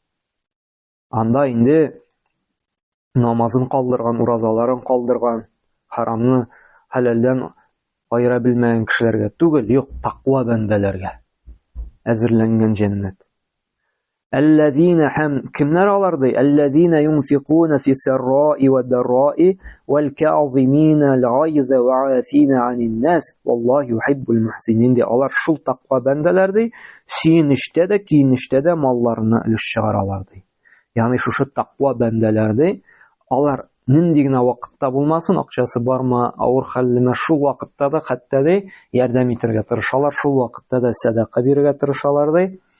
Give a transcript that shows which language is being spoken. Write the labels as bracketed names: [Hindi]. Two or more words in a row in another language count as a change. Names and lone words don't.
[Tatar] Анда инде намазын калдырган, уразаларын калдырган, харамны хәләлдән айыра белмәгән кешеләргә түгел, юк, тақва бәндәләргә әзерләнгән җәннәт. Әлләзина һәм кемнәр алар ди? [Arabic] الذين ينفقون في السراء والضراء والكاظمين الغيظ والعافين عن الناس والله يحب المحسنين ди. [Tatar] Алар шул тақва бәндәләр ди, сөенештә дә, киенештә дә малларына өлеш чыгаралар ди. Ягъни шушы тақва бәндәләр ди, алар нинди генә вакытта булмасын, акчасы бармы, авыр хәллеме, шул вакытта да хәтта ди ярдәм итәргә тырышалар, шул вакытта да садака бирергә тырышалар ди.